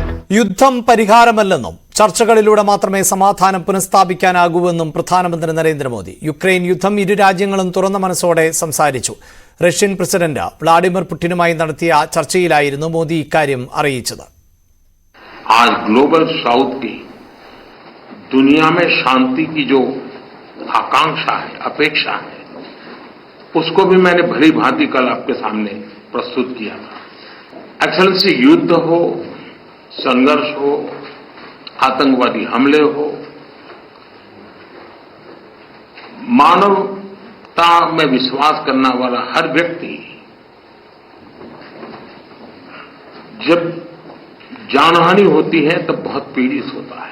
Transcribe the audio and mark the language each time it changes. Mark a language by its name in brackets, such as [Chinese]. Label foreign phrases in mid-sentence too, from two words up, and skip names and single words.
[Malayalam] യുദ്ധം പരിഹാരമല്ലെന്നും ചർച്ചകളിലൂടെ മാത്രമേ സമാധാനം പുനഃസ്ഥാപിക്കാനാകൂവെന്നും പ്രധാനമന്ത്രി നരേന്ദ്രമോദി. യുക്രൈൻ യുദ്ധം ഇരു രാജ്യങ്ങളും തുറന്ന മനസ്സോടെ സംസാരിച്ചു. റഷ്യൻ പ്രസിഡന്റ് വ്ളാഡിമിർ പുടിനുമായി നടത്തിയ ചർച്ചയിലായിരുന്നു മോദി ഇക്കാര്യം അറിയിച്ചത്. [Hindi] आज [English] Global South [Hindi] की दुनिया में शांति की जो आकांक्षा है, अपेक्षा है, उसको भी मैंने भली भांति कल आपके सामने प्रस्तुत किया था. एक्सेलेंसी, युद्ध हो, संघर्ष हो, आतंकवादी हमले हो, मानवता में विश्वास करने वाला हर व्यक्ति जब जानहानि होती है तब बहुत पीड़ित होता है.